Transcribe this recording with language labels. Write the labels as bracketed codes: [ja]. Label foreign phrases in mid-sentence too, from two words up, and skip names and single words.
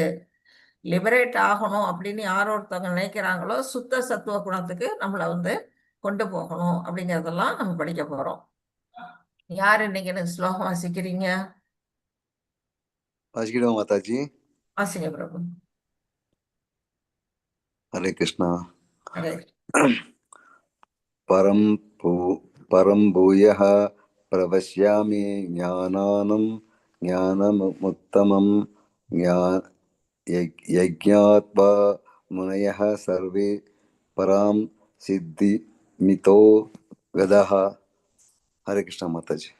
[ta] லிபரேட் ஆகணும் அப்படின்னு யார் ஒருத்தவங்க நினைக்கிறாங்களோ சுத்த சத்துவ குணத்துக்கு நம்மளை வந்து கொண்டு போகணும் அப்படிங்கிறதெல்லாம் நம்ம படிக்க போறோம். யார் இன்னைக்கு எனக்கு ஸ்லோகம் வாசிக்கிறீங்க? வாசிக்கிடுவோம் மாதாஜி. வாசிங்க பிரபு. ஹரே கிருஷ்ணா. ஹரே [sa] परं भूयः प्रवक्ष्यामि ज्ञानमुत्तमं यज्ञात्वा मुनयः सर्वे परां सिद्धिमितो गतः. हरे कृष्णा माताजी.